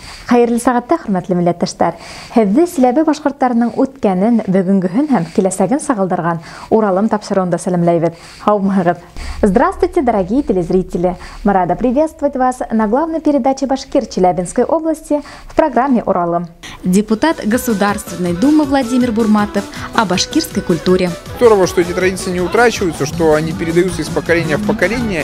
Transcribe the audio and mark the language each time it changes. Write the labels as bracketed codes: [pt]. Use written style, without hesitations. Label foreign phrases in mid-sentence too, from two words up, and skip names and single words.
[ba] Хайырлы сағатта, хөрмәтле милләттәшләр. Һеҙҙе Силәбе башҡорттарының үткәнен, бөгөнгөһөн һәм киләсәген сағылдырған Уралым тапшырыуында сәләмләйбеҙ. Һаумыһығыҙ. [ru] Здравствуйте, дорогие телезрители. Мы рады приветствовать вас на главной передаче «Башкир» Челябинской области в программе «Уралым». Депутат Государственной Думы Владимир Бурматов о башкирской культуре. Здорово, что эти традиции не утрачиваются, что они передаются из поколения в поколение.